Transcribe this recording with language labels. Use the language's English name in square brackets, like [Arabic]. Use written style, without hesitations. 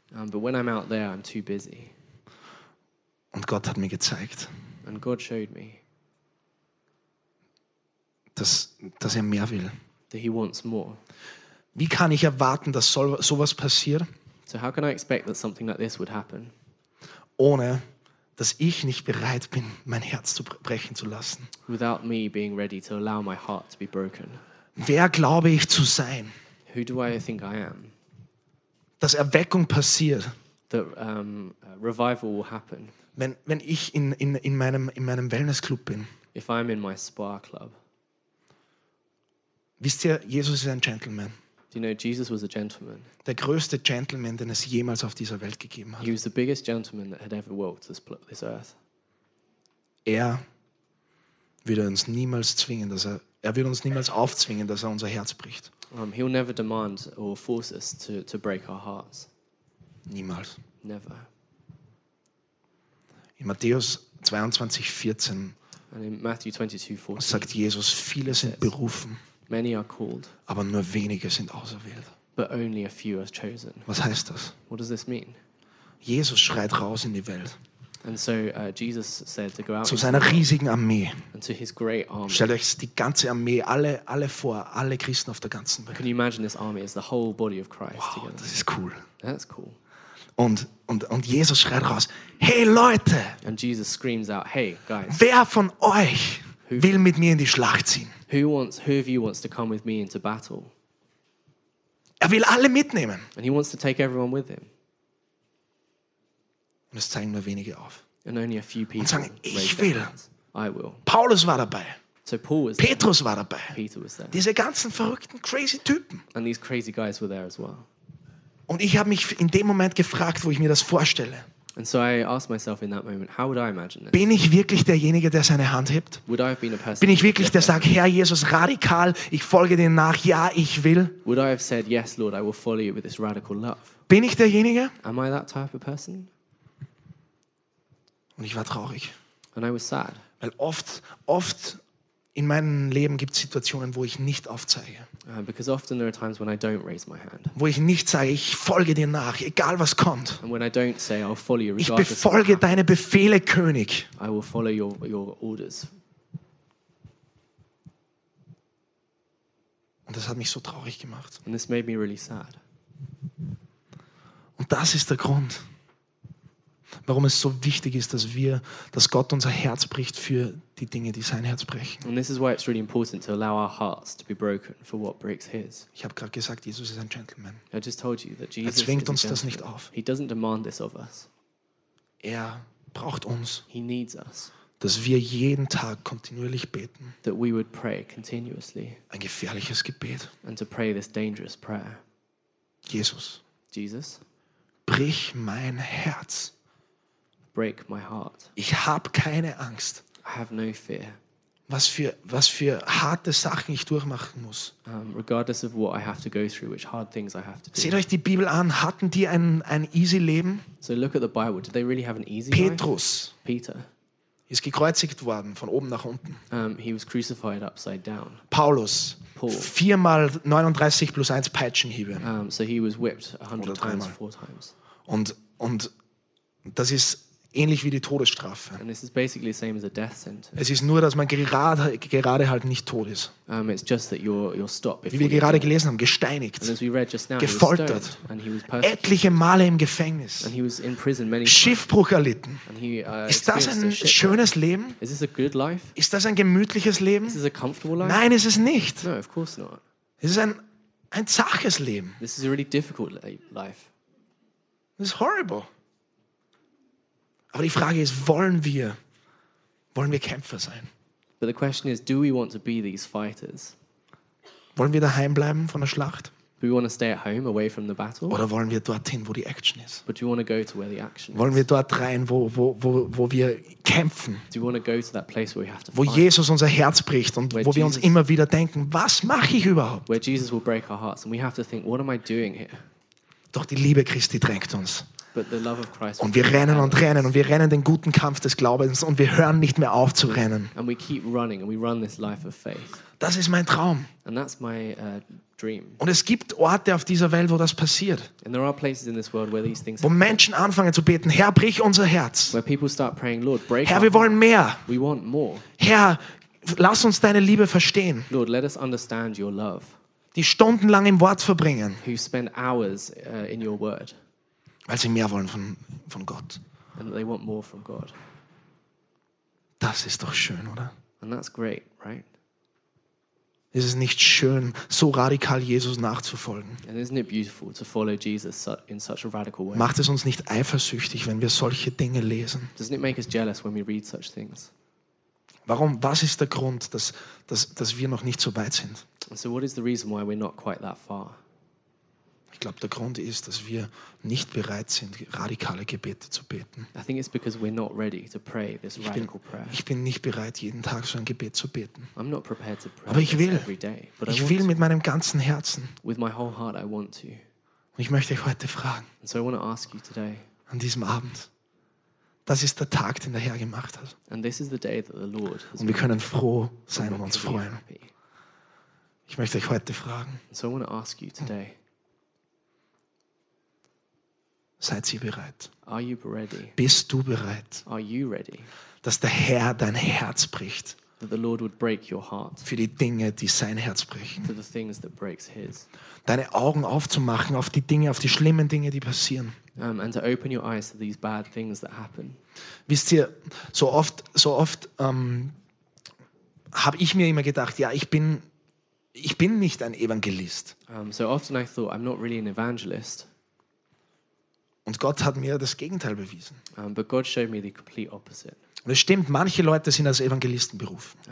[English] But when I'm out there, I'm too busy. [German] Und Gott hat mir gezeigt. [English] And God showed me. [German] Dass er mehr will. [English] That he wants more. [German] Wie kann ich erwarten, dass sowas passiert? [English] So how can I expect that something like this would happen? [German] Ohne dass ich nicht bereit bin, mein Herz zu brechen zu lassen. [English] Without me being ready to allow my heart to be broken. [German] Wer glaube ich zu sein? [English] Who do I think I am? [German] Dass Erweckung passiert. [English] That revival will happen. [German] Wenn ich in meinem Wellnessclub bin. [English] If I'm in my spa club. [German] Wisst ihr, Jesus ist ein Gentleman. [English] You know, Jesus was a gentleman. [German] Der größte Gentleman, den es jemals auf dieser Welt gegeben hat. [English] He was the biggest gentleman that had ever walked this earth. [German] Er würde uns niemals zwingen, dass er unser Herz bricht. [English] He'll never demand or force us to break our hearts. [German] Niemals. [English] Never. [German] In Matthäus 22:14. [English] And in Matthew 22:14. [German] Sagt Jesus, viele sind berufen. [English] Many are called, [German] aber nur wenige sind auserwählt. [English] But only a few are chosen. [German] Was heißt das? [English] What does this mean? [German] Jesus schreit raus in die Welt. [English] And so Jesus said to go out [German] zu seiner riesigen Armee. [English] And to his great army. [German] Stellt euch die ganze Armee, alle vor, alle Christen auf der ganzen Welt. [English] Can you imagine this army as the whole body of Christ? [German] Wow, das ist cool. [English] That's cool. [German] Und Jesus schreit raus: Hey Leute! [English] And Jesus screams out: Hey guys! [German] Wer von euch will mit mir in die Schlacht ziehen? [English] Who of you wants to come with me into battle? [German] Er will alle mitnehmen. [English] And he wants to take everyone with him. [German] Und es zeigen nur wenige auf. [English] And only a few people. [German] Und sagen, ich will. [English] I will. [German] Paulus war dabei. [English] So Paul was [German] Petrus [English] there. [German] War dabei. [English] Peter was there. [German] Diese ganzen verrückten, crazy Typen. [English] And these crazy guys were there as well. [German] Und ich habe mich in dem Moment gefragt, wo ich mir das vorstelle. [English] And so I asked myself in that moment, how would I imagine this? [German] Bin ich wirklich derjenige, der seine Hand hebt? [English] Would I have been a person? [German] Bin ich wirklich der sagt, Herr Jesus, radikal, ich folge dir nach, ja, ich will? [English] Would I have said, yes, Lord, I will follow you with this radical love? [German] Bin ich derjenige? [English] Am I that type of person? [German] Und ich war traurig. [English] And I was sad. [German] Weil oft in meinem Leben gibt es Situationen, wo ich nicht aufzeige. [English] Because often there are times when I don't raise my hand. [German] Wo ich nicht sage, ich folge dir nach, egal was kommt. [English] And when I don't say, I'll follow you [German] regardless. [English] Ich befolge deine Befehle, König. [German] I will follow your orders. [English] Und das hat mich so traurig gemacht. [German] And this made me really sad. [English] Und das ist der Grund, warum es so wichtig ist, dass Gott unser Herz bricht für die Dinge, die sein Herz brechen. [German] And this is why it's really important to allow our hearts to be broken for what breaks his. [English] Ich habe gerade gesagt, Jesus ist ein Gentleman. [German] I just told you that Jesus [English] er zwingt uns das nicht auf. [German] He doesn't demand this of us. [English] Er braucht uns. [German] He needs us. [English] Dass wir jeden Tag kontinuierlich beten. [German] That we would pray continuously. [English] Ein gefährliches Gebet. [German] And to pray this dangerous prayer. [English] Jesus. Brich mein Herz. [German] Break my heart. [English] Ich habe keine Angst. [German] I have no fear. [English] Was für harte Sachen ich durchmachen muss. [German] Regardless of what I have to go through, which hard things I have to do. [English] Seht euch die Bibel an. [German] Hatten die ein easy Leben? [English] So look at the Bible. Did they really have an easy [German] Petrus [English] life? Peter. [German] Ist gekreuzigt worden von oben nach unten. [English] He was crucified upside down. [German] Paulus. [English] Paul. [German] 4x 39 plus 1 Peitschenhiebe. [English] So he was whipped 100 times, 4 times. [German] Und das ist ähnlich wie die Todesstrafe. [English] And this is basically the same as a death sentence. [German] Es ist nur, dass man gerade halt nicht tot ist. [English] It's just that you're stopped. [German] Wie wir gerade gelesen haben, gesteinigt, [English] and as we read just now, [German] gefoltert, [English] he was stoned, and he was [German] etliche Male im Gefängnis, [English] and he was in prison many [German] Schiffbruch times. Erlitten. [English] And he, [German] ist das ein schönes Leben? [English] Is this a good life? [German] Ist das ein gemütliches Leben? [English] Is this a comfortable life? [German] Nein, ist es nicht. [English] No, of course not. [German] Es ist ein zaches Leben. [English] This is a really difficult life. [German] Das ist horrible. Aber die Frage ist, wollen wir Kämpfer sein? [English] But the question is, do we want to be these fighters? [German] Wollen wir daheim bleiben von der Schlacht? [English] Do we want to stay at home, away from the battle? [German] Oder wollen wir dorthin, wo die Action ist? [English] But do we want to go to where the action is? [German] Wollen wir dort rein, wo wir kämpfen? [English] Do we want to go to that place where we have to [German] fight? Wo Jesus unser Herz bricht und where wo Jesus, wir uns immer wieder denken, was mache ich überhaupt? [English] Where Jesus will break our hearts and we have to think, what am I doing here? [German] Doch die Liebe Christi drängt uns. [English] But the love of Christ [German] und wir rennen und rennen und wir rennen den guten Kampf des Glaubens und wir hören nicht mehr auf zu rennen. [English] And we keep running and we run this life of faith. [German] Das ist mein Traum. [English] And that's my dream. [German] Und es gibt Orte auf dieser Welt, wo das passiert. [English] And there are places in this world where these things [German] happen. Wo Menschen anfangen zu beten, Herr, brich unser Herz. [English] Where people start praying, Lord, break [German] Herr, wir wollen mehr. [English] We want more. [German] Herr, lass uns deine Liebe verstehen. [English] Lord, let us understand your love. [German] Die stundenlang im Wort verbringen. [English] Who spend hours in your word. [German] Weil sie mehr wollen von Gott. [English] And they want more from God. [German] Das ist doch schön, oder? [English] And that's great, right? [German] Ist es nicht schön, so radikal Jesus nachzufolgen? [English] And isn't it beautiful to follow Jesus in such a radical way? [German] Macht es uns nicht eifersüchtig, wenn wir solche Dinge lesen? [English] Doesn't it make us jealous when we read such things? [German] Warum? Was ist der Grund, dass wir noch nicht so weit sind? [English] So what is the reason why we're not quite that far? [German] Ich glaube, der Grund ist, dass wir nicht bereit sind, radikale Gebete zu beten. [English] I think it's because we're not ready to pray this radical prayer. [German] Ich bin nicht bereit, jeden Tag so ein Gebet zu beten. [English] I'm not prepared to pray. [German] Aber ich will. [English] Every day, but [German] ich will mit meinem ganzen Herzen. [English] With my whole heart, I want to. [German] Und ich möchte euch heute fragen. [English] And so I want to ask you today. [German] An diesem Abend. Das ist der Tag, den der Herr gemacht hat. [English] And this is the day that the Lord has. [German] Und wir können froh sein und uns freuen. Ich möchte euch heute fragen. [English] And so I want to ask you today. [German] Seid ihr bereit? [English] Are you ready? [German] Bist du bereit? [English] Are you ready? [German] Dass der Herr dein Herz bricht. [English] That the Lord would break your heart. [German] Für die Dinge, die sein Herz brechen. [English] For the things that breaks his. [German] Deine Augen aufzumachen auf die Dinge, auf die schlimmen Dinge, die passieren. [English] And to open your eyes to these bad things that happen. [German] Wisst ihr, so oft habe ich mir immer gedacht, ja, ich bin nicht ein Evangelist. [English] So often I thought I'm not really an evangelist. [German] Und Gott hat mir das Gegenteil bewiesen. [English] But God showed me the complete opposite. [German] Und es stimmt, manche Leute sind als Evangelisten berufen.